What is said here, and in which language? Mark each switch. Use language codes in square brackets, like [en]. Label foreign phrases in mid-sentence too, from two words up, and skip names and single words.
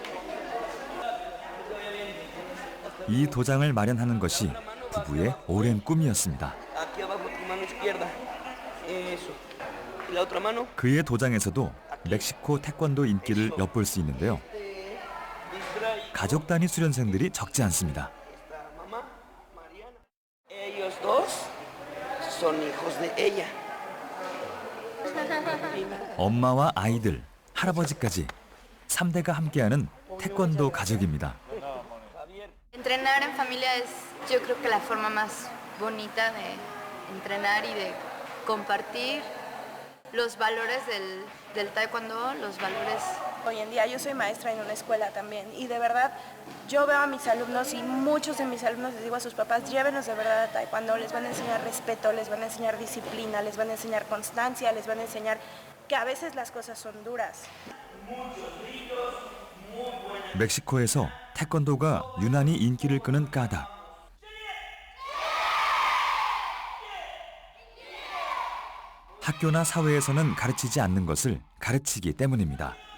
[ko] 이 도장을 마련하는 것이 부부의 오랜 꿈이었습니다. 그의 도장에서도 멕시코 태권도 인기를 엿볼 수 있는데요. 가족 단위 수련생들이 적지 않습니다. [es] Ellos dos son hijos de ella. [ko] 엄마와 아이들, 할아버지까지 3대가 함께하는 태권도 가족입니다. [es] Entrenar en familia es, yo creo que la forma más bonita de entrenar y de compartir los valores del taekwondo, los valores. Hoy en día yo soy maestra en una escuela también y de verdad yo veo a mis alumnos y muchos de mis alumnos les digo a sus papás, llévenos de verdad a taekwondo, les van a enseñar respeto, les van a enseñar disciplina, les van a enseñar constancia, les van a enseñar que a veces las cosas son duras. [ko] 멕시코에서 태권도가 유난히 인기를 끄는 까닭. 학교나 사회에서는 가르치지 않는 것을 가르치기 때문입니다.